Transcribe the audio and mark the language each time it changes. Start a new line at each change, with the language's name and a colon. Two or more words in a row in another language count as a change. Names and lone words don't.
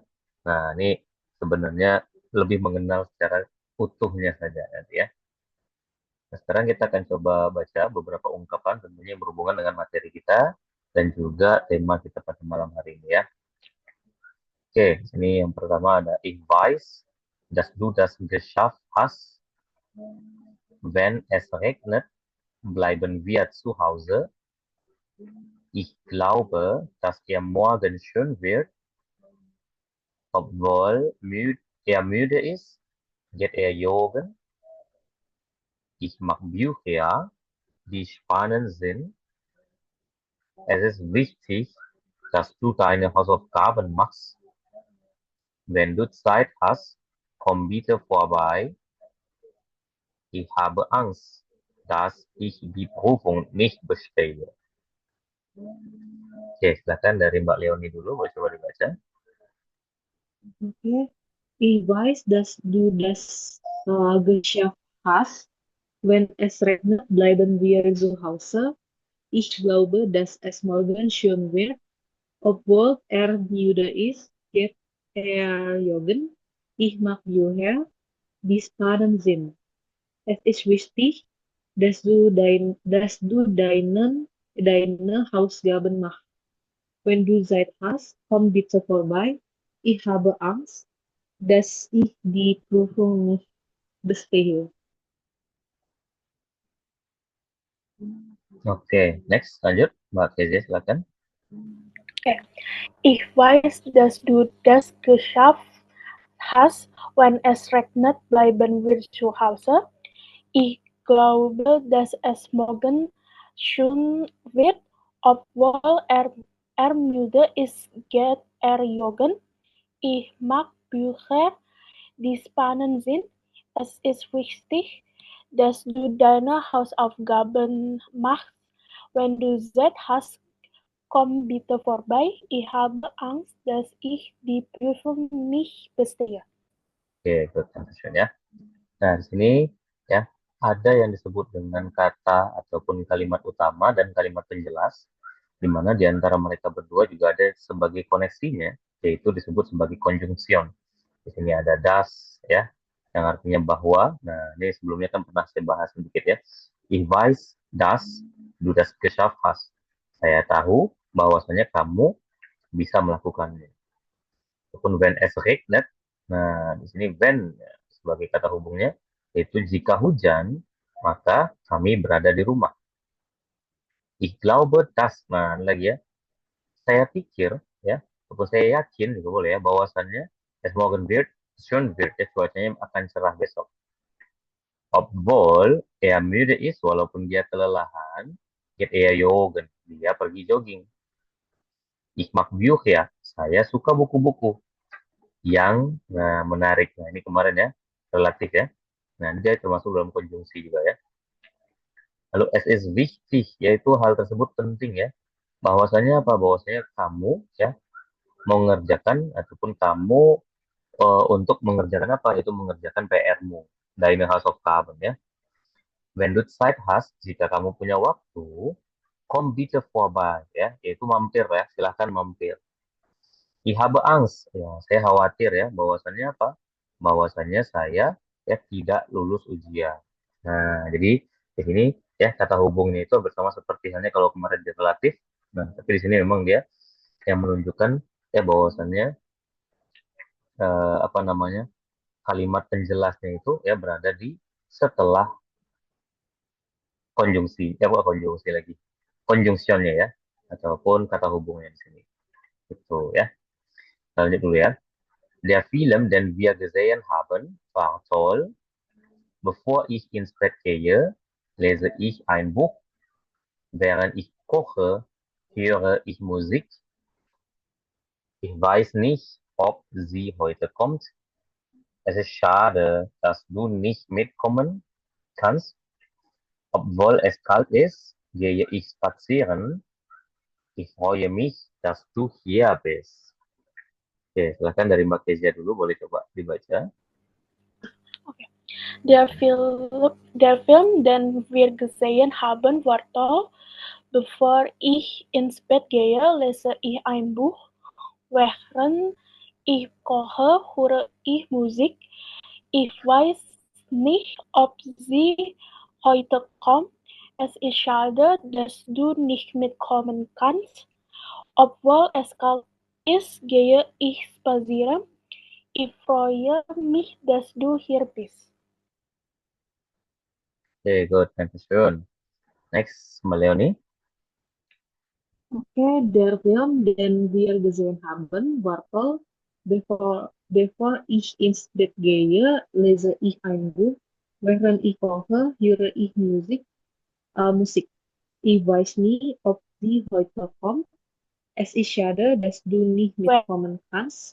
Indonesian: Nah, ini sebenarnya lebih mengenal secara utuhnya saja nanti ya. Nah, sekarang kita akan coba baca beberapa ungkapan tentunya yang berhubungan dengan materi kita dan juga tema kita pada malam hari ini ya. Oke, ini yang pertama ada
German: ich dass du das geschafft hast, wenn es regnet, bleiben wir zu Hause. Ich glaube, dass er morgen schön wird, obwohl er müde ist, geht er joggen. Ich mag Bücher, die spannend sind. Es ist wichtig, dass du deine Hausaufgaben machst. Wenn du Zeit hast, komm bitte vorbei. Ich habe Angst, dass ich die Prüfung nicht bestehe.
Indonesian: Oke, silakan dari Mbak Leoni dulu, boleh coba dibaca. Okay.
German: Ich weiß, dass du das geschafft hast. Wenn es regnet, bleiben wir zu Hause. Ich glaube, dass es morgen schön wird. Obwohl er müde ist, geht er joggen. Ich mag Bücher, die spannend sind. Es ist wichtig, deine Hausaufgaben machst. Wenn du Zeit hast, komm bitte vorbei. Ich habe Angst, dass ich die Prüfung nicht bestehe.
Indonesian: Oke, next, lanjut. Mbak Kezia, silakan. Okay.
German: Ich weiß, dass du das geschafft hast, wenn es regnet, bleiben wir zu Hause. Ich glaube, dass es morgen schön wird, obwohl er müde ist, geht er joggen. Ich mag Bücher, die spannend sind. Es ist wichtig, dass du deine Hausaufgaben machst. Wenn du Zeit hast, komm bitte vorbei. Ich habe Angst, dass ich die Prüfung nicht bestehe.
Indonesian: Oke, good, Dankeschön ya. Nah, di sini ya ada yang disebut dengan kata ataupun kalimat utama dan kalimat penjelas, di mana di antara mereka berdua juga ada sebagai koneksinya, yaitu disebut sebagai konjungsion. Di sini ada das ya, yang artinya bahwa. Nah, ini sebelumnya kan pernah saya bahas sedikit ya.
German: Ich weiß, dass du das geschafft hast.
Indonesian: Saya tahu bahwasanya kamu bisa melakukannya.
German: Ataupun when es regnet.
Indonesian: Nah, di sini when ya, sebagai kata hubungnya, yaitu jika hujan, maka kami berada di rumah.
German: Ich glaube, dass,
Indonesian: nah ini lagi ya, saya pikir ya, ataupun saya yakin juga boleh ya, bahwasannya
German: es morgen wird, schön wird,
Indonesian: ya, cuacanya akan cerah besok.
German: Obwohl er müde ist,
Indonesian: walaupun dia kelelahan,
German: geht er joggen,
Indonesian: dia pergi jogging.
German: Ich mag Bücher,
Indonesian: saya suka buku-buku yang menarik. Nah, ini kemarin ya, relatif ya. Nah, ini dia termasuk dalam konjungsi juga ya.
German: Lalu es ist wichtig,
Indonesian: yaitu hal tersebut penting ya. Bahwasanya apa? Bahwasanya kamu ya mengerjakan ataupun kamu untuk mengerjakan apa? Itu mengerjakan PR-mu.
German: Deine Hausaufgaben ya. Wenn du Zeit hast,
Indonesian: jika kamu punya waktu,
German: komm bitte vorbei
Indonesian: ya, yaitu mampir ya, silahkan mampir.
German: Ich habe Angst,
Indonesian: ya, saya khawatir ya, bahwasannya apa? Bahwasannya saya ya tidak lulus ujian. Nah, jadi di sini ya kata hubungnya itu bersama seperti halnya kalau kemarin dia relatif. Nah, tapi di sini memang dia yang menunjukkan ya bahwasannya apa namanya kalimat penjelasnya itu ya berada di setelah konjungsi, ya bukan konjungsi lagi, konjungsinya ya, ataupun kata hubungnya di sini. Itu ya. Lanjut dulu ya.
German: Der Film, den wir gesehen haben, war toll. Bevor ich ins Bett gehe, lese ich ein Buch. Während ich koche, höre ich Musik. Ich weiß nicht, ob sie heute kommt. Es ist schade, dass du nicht mitkommen kannst. Obwohl es kalt ist, gehe ich spazieren. Ich freue mich, dass du hier bist.
Indonesian: Oke, silakan dari Mbak Kezia dulu, boleh coba dibaca.
German: Der Film, den wir gesehen haben, war toll. Bevor ich ins Bett gehe, lese ich ein Buch. Während ich koche, höre ich Musik. Ich weiß nicht, ob sie heute kommt. Es ist schade, dass du nicht mitkommen kannst. Obwohl es kalt ist, gehe ich spazieren. Ich freue mich, dass du hier bist.
Indonesian: Oke, good. Dankeschön. Next, Mbak Leonie.
German: Okay, der Film, den wir gesehen haben, war toll. Bevor ich ins Bett gehe, lese ich ein Buch. Während ich koche, höre ich Musik. Ich weiß nie, ob sie heute kommt. Es ist schade, dass du nicht mitkommen kannst.